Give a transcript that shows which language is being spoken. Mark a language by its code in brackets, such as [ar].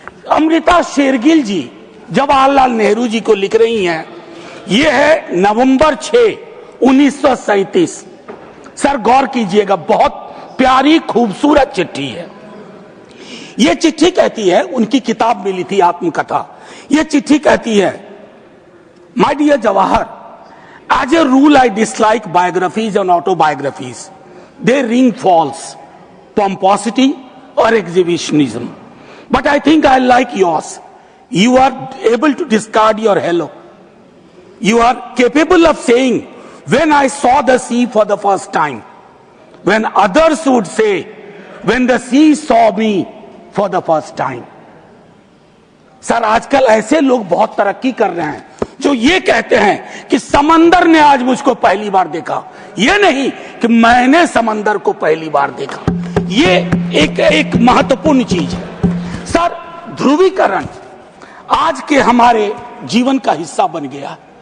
[hi] अमृता शेरगिल जी जवाहरलाल नेहरू जी को लिख रही हैं, यह है नवंबर 6, 1937। सर गौर कीजिएगा, बहुत प्यारी खूबसूरत चिट्ठी है। यह चिट्ठी कहती है, उनकी किताब मिली थी आत्मकथा, यह चिट्ठी कहती है [en] My dear Jawahar, as a rule, I dislike biographies and autobiographies. They ring false, pomposity or exhibitionism. But I think I like yours. You are able to discard your hello. You are capable of saying, when I saw the sea for the first time. When others would say, when the sea saw me for the first time. [hi] Sir, आजकल ऐसे लोग बहुत तरक्की कर रहे हैं जो ये कहते हैं कि समंदर ने आज मुझको पहली बार देखा, ये नहीं कि मैंने समंदर को पहली बार देखा। ये एक महत्वपूर्ण चीज है। सर, ध्रुवीकरण आज के हमारे जीवन का हिस्सा बन गया।